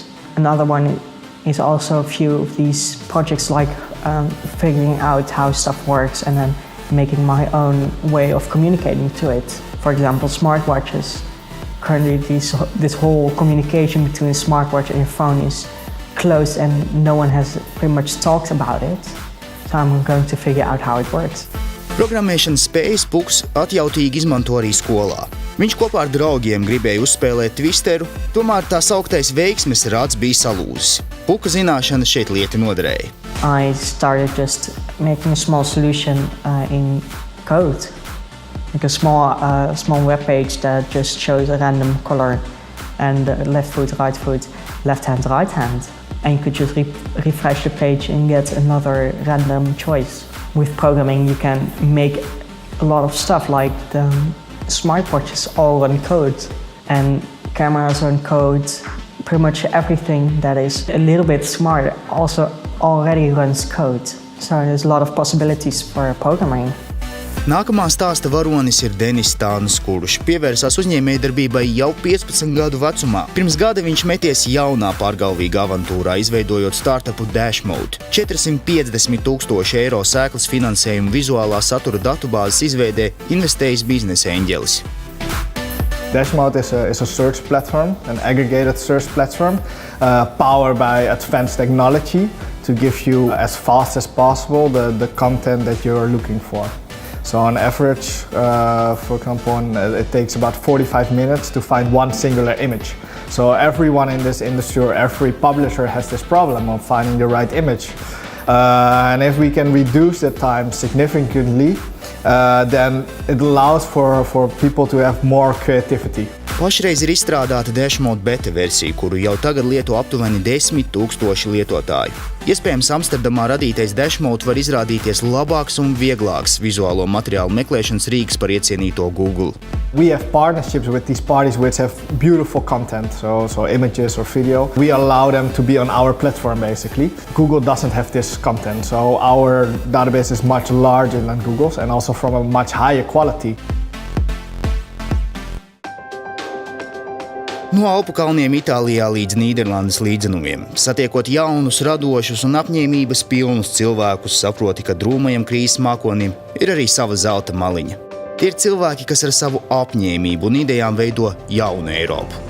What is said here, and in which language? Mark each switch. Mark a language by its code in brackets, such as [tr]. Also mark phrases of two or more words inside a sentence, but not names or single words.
[en] Another one is also a few of these projects, like figuring out how stuff works and then making my own way of communicating to it. For example, smartwatches. Currently, this whole communication between a smartwatch and your phone is closed and no one has pretty much talked about it. So I'm going to figure out how it works. [lv] Programmēšanas spējas Puks atjautīgi izmanto arī skolā. Viņš kopā ar draugiem gribēja uzspēlēt twisteru, tomēr tā sauktais veiksmes rāds bija salūzis. Puka zināšanas šeit lieti noderēja. [en] I started just making a small solution in code. Like a small web page that just shows a random color and left foot, right foot, left hand, right hand. And you could just refresh the page and get another random choice. With programming, you can make a lot of stuff, like the smartwatches all run code, and cameras run code. Pretty much everything that is a little bit smart also already runs code. So there's a lot of possibilities for programming. [lv] Nākamā stāsta varonis ir Denis Tāns, kurš pievērsās uzņēmējdarbībai jau 15 gadu vecumā. Pirms gada viņš meties jaunā pārgalvīgā avantūrā, izveidojot startupu Dashmode. 450,000 eiro sēklas finansējumu vizuālā satura datubāzes izveidē investējis biznesa eņģelis. [en] Dashmode is a search platform, an aggregated search platform, powered by advanced technology to give you as fast as possible the content that you're looking for. So on average, for example, it takes about 45 minutes to find one singular image. So everyone in this industry or every publisher has this problem of finding the right image. And if we can reduce the time significantly, then it allows for people to have more creativity. [lv] Pašreiz ir izstrādāta Dashmode beta versija, kuru jau tagad lieto aptuveni 10 000 lietotāju. Iespējams, Amsterdamā radītais Dashmode var izrādīties labāks un vieglāks vizuālo materiālu meklēšanas rīks par iecienīto Google. [en] We have partnerships with these parties which have beautiful content, so images or video. We allow them to be on our platform basically. Google doesn't have this content, so our database is much larger than Google's and also from a much higher quality. [lv] No Alpu kalniem Itālijā līdz Nīderlandes līdzenumiem. Satiekot jaunus, radošus un apņēmības pilnus cilvēkus, saproti, ka drūmajam krīzes mākonim ir arī sava zelta maliņa. Tie ir cilvēki, kas ar savu apņēmību un idejām veido jaunu Eiropu.